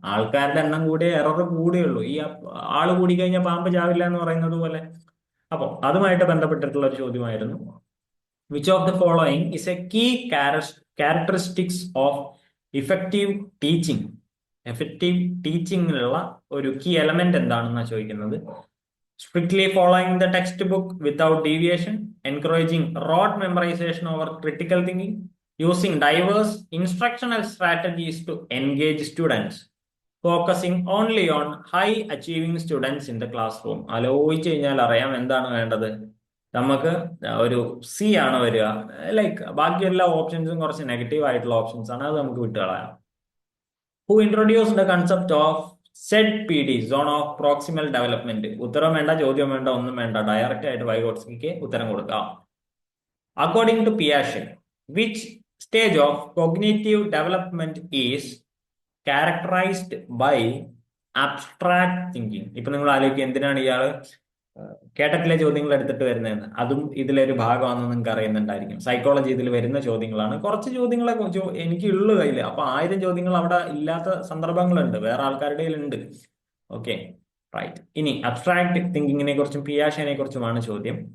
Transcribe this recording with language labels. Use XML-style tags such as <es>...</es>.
<ml>ആൾക്കാരുടെ എണ്ണം കൂടിയ എറർ കൂടുകയുള്ളൂ. ഈ ആള് കൂടി കഴിഞ്ഞാൽ പാമ്പ് ചാവില്ല എന്ന് പറയുന്നത് പോലെ. അപ്പൊ അതുമായിട്ട് ബന്ധപ്പെട്ടിട്ടുള്ള ഒരു ചോദ്യമായിരുന്നു.</ml> <en>Which of the following is a key characteristics of effective teaching?</en> <ml>Effective ടീച്ചിങ്ങിലുള്ള ഒരു കീ എലമെന്റ് എന്താണെന്നാണ് ചോദിക്കുന്നത്.</ml> <en>Strictly following the textbook without deviation, encouraging rote memorization over critical thinking, using diverse instructional strategies to engage students, focusing only on high achieving students in the classroom.</en> <ml>ആലോചിച്ച് കഴിഞ്ഞാൽ അറിയാം എന്താണ് വേണ്ടത്. നമുക്ക് ഒരു സി ആണ് വരിക. ലൈക്ക് ബാക്കി എല്ലാ ഓപ്ഷൻസും കുറച്ച് നെഗറ്റീവ് ആയിട്ടുള്ള ഓപ്ഷൻസ് ആണ്. അത് നമുക്ക് വിട്ടുകളയാം.</ml> <en>Who introduced the concept of ZPD, Zone of Proximal Development?</en> <ml>ഉത്തരം വേണ്ട, ചോദ്യം വേണ്ട, ഒന്നും വേണ്ട. ഡയറക്റ്റ് ആയിട്ട് വൈഗോട്സ്കിക്ക് ഉത്തരം കൊടുക്കാം.</ml> <en>According to Piaget, which stage of cognitive development is characterized by abstract thinking?</en> <ml>ഇപ്പൊ നിങ്ങൾ ആലോചിക്കുക, എന്തിനാണ് ഇയാള് കേട്ടറ്റിലെ ചോദ്യങ്ങൾ എടുത്തിട്ട് വരുന്നതെന്ന്. അതും ഇതിലൊരു ഭാഗമാണെന്ന് നിങ്ങൾക്ക് അറിയുന്നുണ്ടായിരിക്കും. സൈക്കോളജി ഇതിൽ വരുന്ന ചോദ്യങ്ങളാണ്. കുറച്ച് ചോദ്യങ്ങളെ എനിക്ക് ഉള്ളു കയ്യിൽ. അപ്പൊ 1000 ചോദ്യങ്ങൾ അവിടെ ഇല്ലാത്ത സന്ദർഭങ്ങളുണ്ട്, വേറെ ആൾക്കാരുടെ ഉണ്ട്. Okay, right. ഇനി അബ്സ്ട്രാക്ട് തിങ്കിങ്ങിനെ കുറിച്ചും പിയാഷെനെ കുറിച്ചുമാണ് ചോദ്യം.</ml>